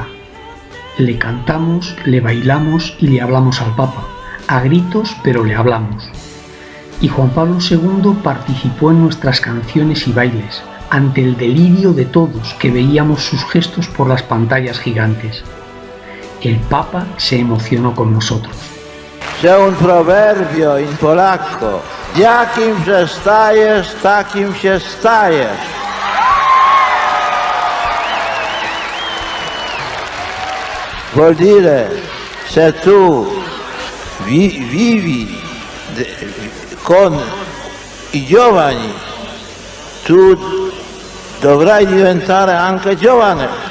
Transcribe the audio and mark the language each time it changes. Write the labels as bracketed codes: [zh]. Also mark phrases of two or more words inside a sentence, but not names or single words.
[es] Le cantamos, le bailamos y le hablamos al Papa. A gritos, pero le hablamos. Y Juan Pablo II participó en nuestras canciones y bailes, ante el delirio de todos que veíamos sus gestos por las pantallas gigantes. El Papa se emocionó con nosotros. [it] C'è un proverbio in polacco: [pl] jakim przestajesz, takim się stajesz. [it] Vuol dire, se tu vivi con i giovani, tu dovrai diventare anche giovane.